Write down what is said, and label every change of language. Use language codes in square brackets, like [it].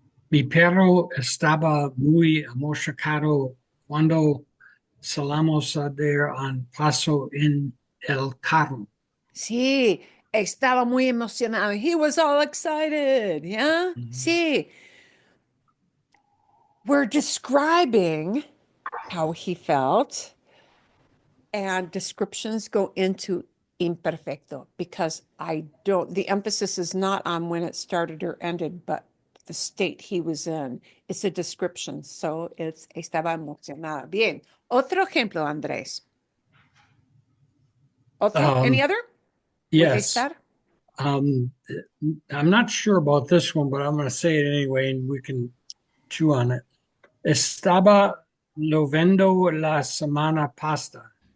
[es] Mi perro estaba muy emocionado cuando salimos a dar un paso en el carro. Sí, estaba muy emocionado. [en] He was all excited. Yeah. [es] Sí. [en] We're describing how he felt, and descriptions go into imperfecto because the emphasis is not on when it started or ended, but the state he was in. It's a description. So it's [es] estaba emocionada. [en] Bien. [es] Otro ejemplo, Andrés. [en] Otro? Any other? With Yes. estar? I'm not sure about this one, but I'm going to say it anyway, and we can chew on it. [es] Estaba lloviendo la semana pasada.